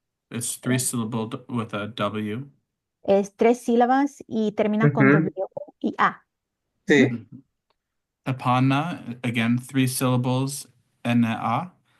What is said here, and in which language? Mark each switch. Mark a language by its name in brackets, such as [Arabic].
[English] It's three syllable with a W. [Spanish] Es 3 sílabas y termina con W Ujú. y A. Ujú. Sí. Mhm. [English] Tapana, again, three syllables, N-A.